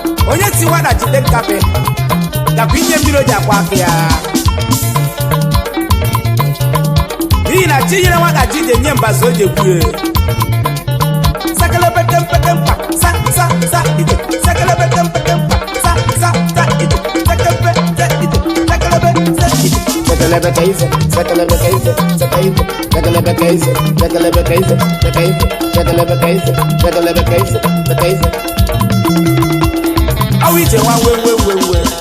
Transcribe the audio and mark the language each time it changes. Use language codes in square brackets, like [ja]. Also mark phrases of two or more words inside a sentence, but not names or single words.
[ig] Onye ti nwata jide nkape, gakwa inye mmiri o ji akwa aka ya. N'ihi na chi nyere nwata ji ije nye mbazu o ji ekwu ya. Sekelebe kempe kempa, sa, sa, sa, ije. Sekelebe kempe kempa, sa, sa, sa, ije. Sekempe, sa, ije. Sekelebe, sa, ije. Sekelebe ka ife, sekelebe ka ife, seka ife. Chekelebe ka isi, chekelebe ka isi, cheke isi, chekelebe ka isi, chekelebe ka isi, cheke isi. Awu ije nwa we, we, we, we.